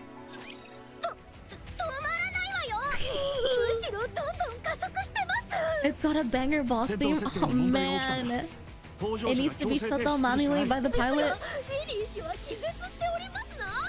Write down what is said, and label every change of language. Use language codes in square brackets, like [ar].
[ja] 止まらないわよむしろどんどん加速してます [en] It's got a banger boss theme. Oh man. It needs to be shut down manually by the pilot. [ja] リリー氏は気絶しておりますな